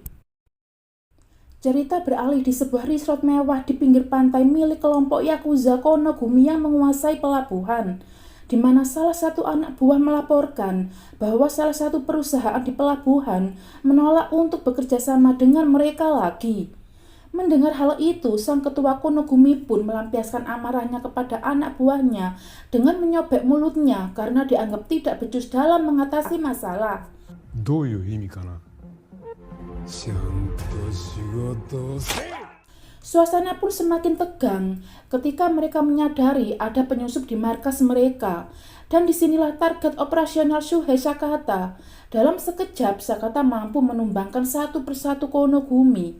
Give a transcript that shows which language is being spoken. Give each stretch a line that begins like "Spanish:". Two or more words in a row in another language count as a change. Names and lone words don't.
Indonesian: Cerita beralih di sebuah resort mewah di pinggir pantai milik kelompok Yakuza Konogumi yang menguasai pelabuhan, di mana salah satu anak buah melaporkan bahwa salah satu perusahaan di pelabuhan menolak untuk bekerja sama dengan mereka lagi. Mendengar hal itu, sang ketua Konogumi pun melampiaskan amarahnya kepada anak buahnya dengan menyobek mulutnya karena dianggap tidak becus dalam mengatasi masalah.
Japanese: どういう意味かな?
Indonesian: Suasana pun semakin tegang ketika mereka menyadari ada penyusup di markas mereka. Dan disinilah target operasional Shuhei Sakata. Dalam sekejap, Sakata mampu menumbangkan satu persatu Konogumi.